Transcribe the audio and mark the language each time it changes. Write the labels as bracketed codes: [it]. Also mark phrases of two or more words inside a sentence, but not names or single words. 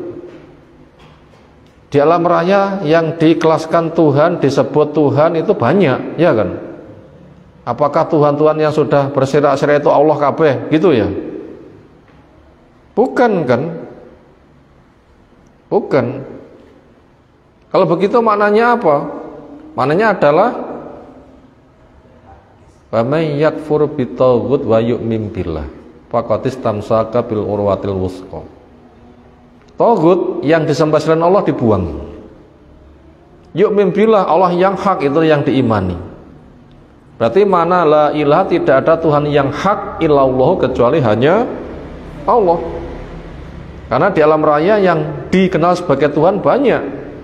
[id] Di alam raya yang dikelaskan Tuhan, disebut Tuhan itu banyak, ya kan? Apakah Tuhan-Tuhan yang sudah bersirak-sirak itu Allah kabeh, gitu ya? Bukan kan? Bukan. Kalau begitu maknanya apa? Maknanya adalah [ar] ومن يكفر بالطاغوت ويؤمن بالله فقد استمسك بالعروة الوثقى. [id] Taghut yang disembah selain Allah dibuang. [ar] يؤمن بالله, [id] Allah yang hak itu yang diimani. Berarti mana [ar] لا إله, [id] tidak ada Tuhan yang hak illallah kecuali hanya Allah. Karena di alam raya yang dikenal sebagai Tuhan banyak.